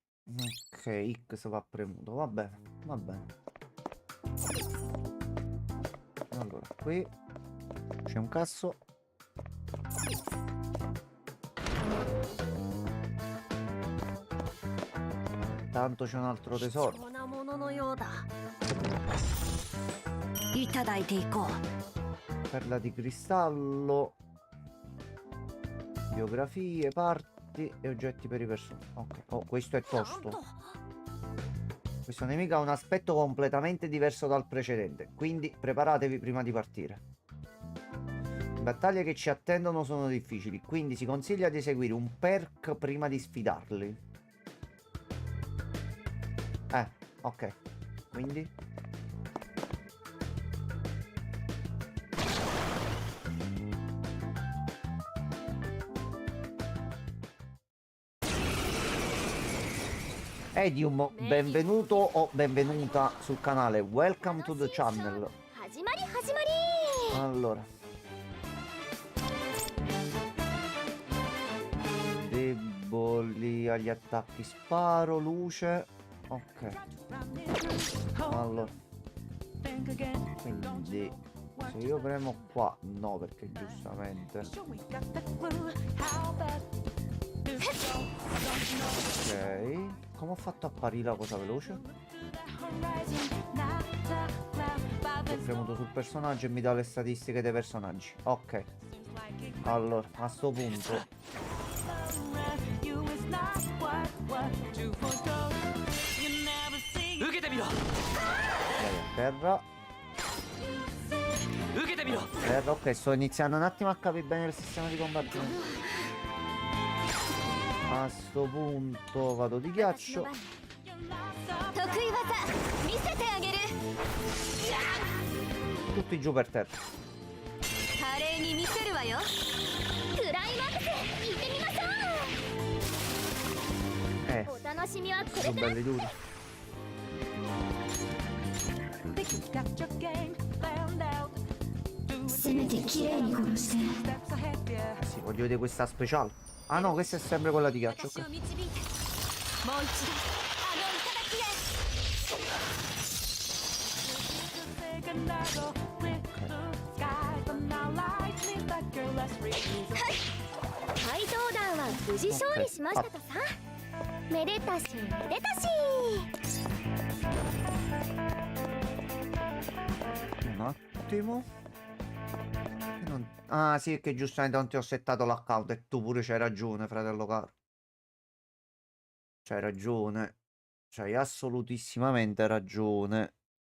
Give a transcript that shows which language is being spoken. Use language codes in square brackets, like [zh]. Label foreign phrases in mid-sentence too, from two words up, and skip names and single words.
[it] Ok, X va premuto, va bene, va bene. Allora, qui c'è un casso. Tanto c'è un altro tesoro. [ja] 貴重なもののようだいただいていこう [it] Perla di cristallo. Biografie, parti e oggetti per i personaggi. Ok. Oh, questo è [ja] なん [it] tosto. [ja] と [it] Questo nemico ha un aspetto completamente diverso dal precedente, quindi preparatevi prima di partire. Le battaglie che ci attendono sono difficili, quindi si consiglia di eseguire un perk prima di sfidarli. Ok. Quindi? Edium, benvenuto o benvenuta sul canale. [en] Welcome to the channel. [ja] 始まり始まり [it] Allora. Deboli agli attacchi sparo, luce. Ok. Allora. Quindi se io premo qua, no, perché giustamente. Ok. Come ho fatto a apparire la cosa veloce? Ho premuto sul personaggio e mi dà le statistiche dei personaggi. Ok. Allora, a sto punto [ja] 受けてみろ [it] vai a terra. [ja] 受けてみろ [it] Terra, ok, sto iniziando un attimo a capire bene il sistema di combattimento. A sto punto vado di ghiaccio. [ja] 得意技見せてあげる [it] Tutti giù per terra. [ja] 華麗に見せるわよクライマックス行ってみましょうお楽しみはこれ [it] Sono [ja] から [it] belli duri. Sì, voglio vedere questa speciale. Ah no, questa è sempre quella di ghiaccio. [ja] 私を [it] Ok. [ja] 導いてもう一度あの頂へ 怪盗団は無事勝利しましたとさめでたしめでたし [it] Un attimo. Ah sì, che giustamente non ti ho settato l'account e tu pure c'hai ragione, fratello caro. C'hai ragione. C'hai assolutissimamente ragione.